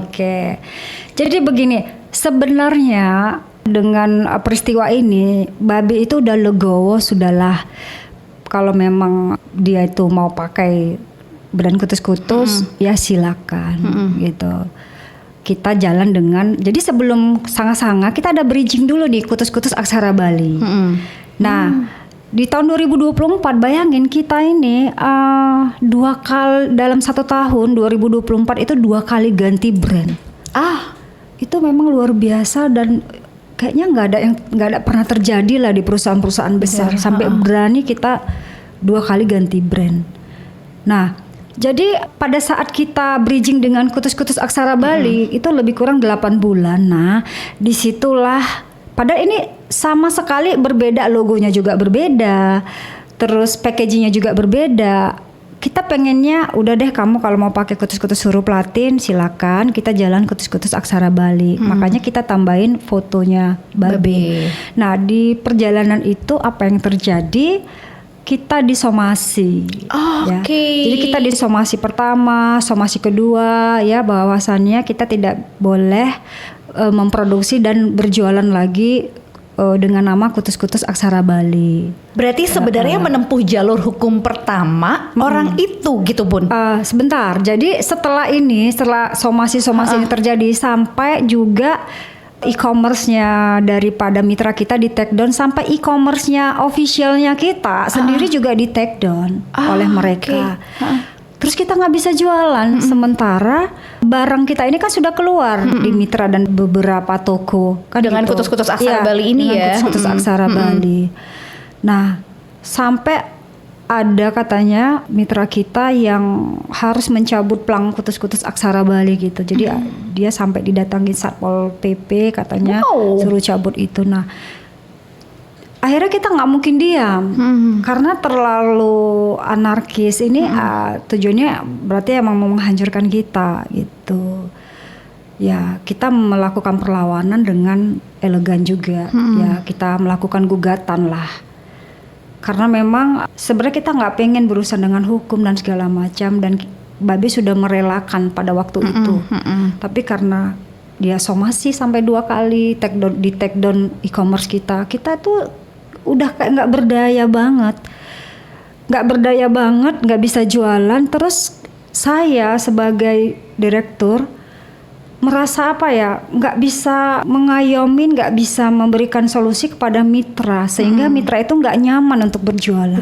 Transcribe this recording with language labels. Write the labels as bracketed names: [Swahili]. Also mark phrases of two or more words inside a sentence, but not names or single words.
[Indonesian] Oke, jadi begini, sebenarnya dengan peristiwa ini, Babe itu udah legowo, sudahlah. Kalau memang dia itu mau pakai brand kutus-kutus, ya silakan, gitu. Kita jalan dengan, jadi sebelum Sanga-Sanga kita ada bridging dulu nih, kutus-kutus aksara Bali. Nah, di tahun 2024 bayangin kita ini dalam 1 tahun 2024 itu 2 kali ganti brand. Itu memang luar biasa dan kayaknya nggak ada pernah terjadi lah di perusahaan-perusahaan besar sampai berani kita 2 kali ganti brand. Nah, jadi pada saat kita bridging dengan kutus-kutus aksara Bali itu lebih kurang 8 bulan. Nah, disitulah padahal ini sama sekali berbeda, logonya juga berbeda, terus packagingnya juga berbeda. Kita pengennya udah deh, kamu kalau mau pakai kutus-kutus huruf Latin silakan, kita jalan kutus-kutus aksara Bali. Makanya kita tambahin fotonya Babe. Nah, di perjalanan itu apa yang terjadi? Kita disomasi. Ya. Jadi kita disomasi pertama, somasi kedua, ya bahwasannya kita tidak boleh memproduksi dan berjualan lagi dengan nama kutus-kutus aksara Bali. Berarti sebenarnya menempuh jalur hukum pertama orang itu gitu, Bun. Sebentar. Jadi setelah somasi-somasi ini terjadi sampai juga e-commerce-nya daripada mitra kita di [English] take down, [Indonesian] sampai e-commerce-nya officialnya kita sendiri juga di [English] take down [Indonesian] oleh mereka. Terus kita nggak bisa jualan, sementara barang kita ini kan sudah keluar di mitra dan beberapa toko kan dengan gitu. kutus-kutus aksara Bali ini ya. Kutus-kutus aksara Bali. Nah, sampai ada katanya mitra kita yang harus mencabut plang kutus-kutus aksara Bali gitu. Jadi dia sampai didatangi Satpol PP katanya suruh cabut itu. Nah, akhirnya kita nggak mungkin diam karena terlalu anarkis ini. Tujuannya berarti emang mau menghancurkan kita gitu. Ya, kita melakukan perlawanan dengan elegan juga. Ya, kita melakukan gugatan lah. Karena memang sebenarnya kita nggak pengen berurusan dengan hukum dan segala macam, dan Babe sudah merelakan pada waktu itu. Tapi karena dia somasi sampai 2 kali di [English] take down [Indonesian] e-commerce kita tuh udah kayak nggak berdaya banget, nggak bisa jualan. Terus saya sebagai direktur merasa nggak bisa mengayomi, nggak bisa memberikan solusi kepada mitra, sehingga mitra itu nggak nyaman untuk berjualan.